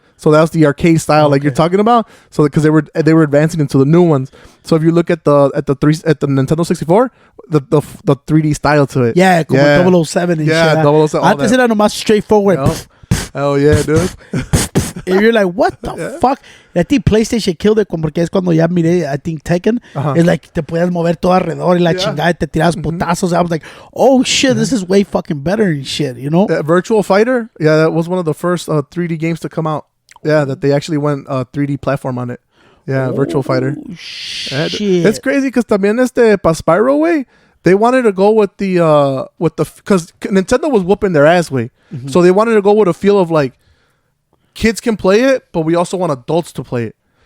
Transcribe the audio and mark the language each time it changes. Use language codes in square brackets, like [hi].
[en] So that was the arcade style like you're talking about. So because they were advancing into the new ones. So if you look at the Nintendo 64, the 3D style to it. Yeah, como 007 and shit. Yeah, 007. [es] Antes era nomás straightforward. [en] Yep. Hell yeah, dude. And you're like, what the fuck? I think PlayStation killed it [es] porque es cuando ya miré, [en] I think Tekken. It's like [es] te puedes mover todo alrededor y la chingada y te tiras putazos. [en] I was like, oh shit, this is way fucking better and shit, you know? Virtual Fighter, yeah, that was one of the first 3D games to come out. Yeah, that they actually went 3D platform on it. Yeah, Virtual Fighter. Shit. It's crazy because [es] también pa [en] Spyro way, they wanted to go with the because Nintendo was whooping their ass way, so they wanted to go with a feel of like kids can play it, but we also want adults to play it.